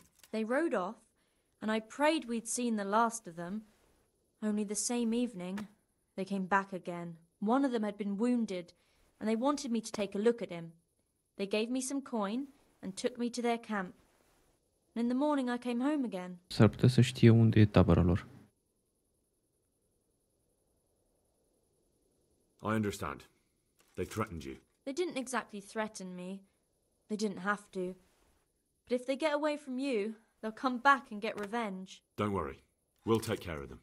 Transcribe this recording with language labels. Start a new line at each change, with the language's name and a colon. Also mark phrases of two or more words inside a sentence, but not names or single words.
English: They rode off, and I prayed we'd seen the last of them. Only the same evening, they came back again. One of them had been wounded, and they wanted me to take a look at him. They gave me some coin and took me to their camp. And in the morning I came home again.
Romanian: S-ar putea să știe unde e tabăra lor.
English: I understand. They threatened you. They didn't exactly threaten me. They didn't have to. But if they get away from you, they'll come back and get revenge. Don't worry. We'll take care of them.